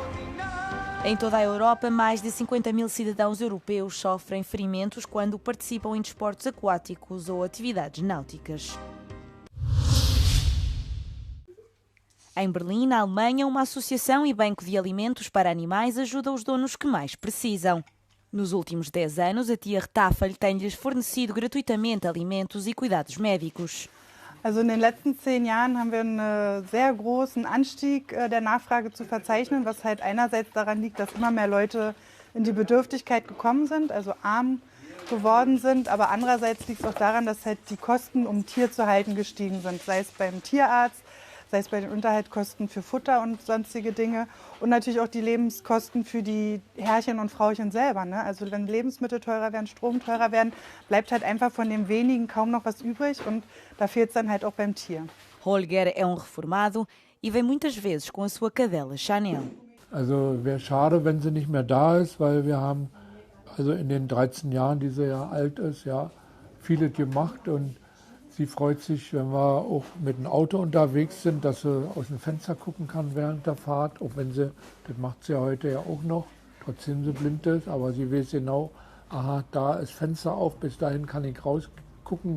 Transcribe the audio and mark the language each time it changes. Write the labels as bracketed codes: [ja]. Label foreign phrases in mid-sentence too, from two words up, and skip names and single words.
[pt] Em toda a Europa, mais de 50 mil cidadãos europeus sofrem ferimentos quando participam em desportos aquáticos ou atividades náuticas. Em Berlim, na Alemanha, uma associação e banco de alimentos para animais ajuda os donos que mais precisam. Nos últimos 10 anos, a tia Retafel tem-lhes fornecido gratuitamente alimentos e cuidados médicos. [de] Also in den letzten 10 Jahren haben wir einen sehr großen Anstieg der Nachfrage zu verzeichnen, was halt einerseits daran liegt, dass immer mehr Leute in die Bedürftigkeit gekommen sind, also arm geworden sind, aber andererseits liegt es auch daran, dass halt die Kosten, um ein Tier zu halten, gestiegen sind, sei es beim Tierarzt, sei es bei den Unterhaltskosten für Futter und sonstige Dinge und natürlich auch die Lebenskosten für die Herrchen und Frauchen selber. Ne? Also wenn Lebensmittel teurer werden, Strom teurer werden, bleibt halt einfach von dem wenigen kaum noch was übrig und da fehlt es dann halt auch beim Tier. [pt] Holger é reformado e vem muitas vezes com a sua cadela Chanel. [de] Also wäre schade, wenn sie nicht mehr da ist, weil wir haben also in den 13 Jahren, die sie ja alt ist, ja vieles gemacht und sie freut sich, wenn wir auch mit dem Auto unterwegs sind, dass sie aus dem Fenster gucken kann während der Fahrt, auch wenn sie, das macht sie ja heute ja auch noch, trotzdem sie blind ist, aber sie weiß genau, aha, da ist Fenster auf, bis dahin kann ich rausgucken.